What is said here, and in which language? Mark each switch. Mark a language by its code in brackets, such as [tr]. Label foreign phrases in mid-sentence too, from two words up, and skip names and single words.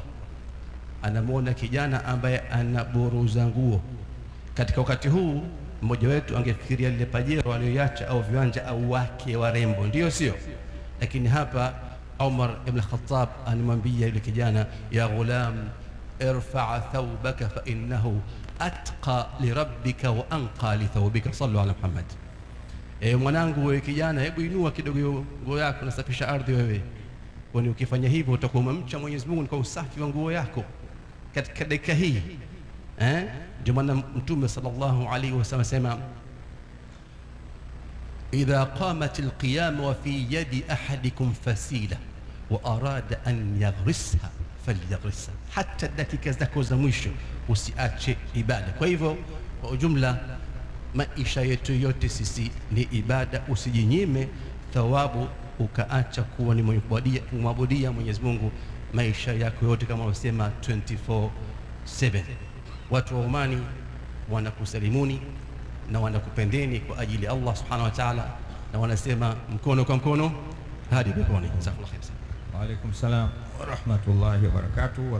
[sw] Anamwona kijana ambaye anaburuza nguo. Katika wakati huu mmoja wetu angefikiria lile pajero aliyoacha au viwanja au wake warembo, ndio sio? Lakini hapa Umar ibn Khattab anamwambia yule kijana, [ar] يا غلام ارفع ثوبك فإنه أتقى لربك وأنقى لثوبك صلوا على محمد. [sw] Mwanangu wewe kijana, hebu inua kidogo nguo yako, nasafisha ardhi wewe, kwani ukifanya hivyo utakuwa umemcha Mwenyezi Mungu kwa usafi wa nguo yako katika dakika hii. Ndio maana Mtume [ar] صلى الله عليه وسلم [sw] sema, [ar] إذا قامت القيامة وفي يد أحدكم فسيلة وأراد أن يغرسها فليغرسها, [sw] hata dakika zako za mwisho usiache ibada. Kwa hivyo kwa ujumla maisha yetu yote sisi ni ibada. Usijinyime thawabu ukaacha kuwa ni mwenye kumwabudia Mwenyezi Mungu maisha yako yote, kama wasema 24/7. Watu wa Omani wanakusalimuni na wanakupendeni kwa ajili ya [ar] الله سبحانه وتعالى, [sw] na wanasema mkono kwa mkono hadi peponi. [ar] جزاك الله خيرا. وعليكم السلام ورحمة الله وبركاته.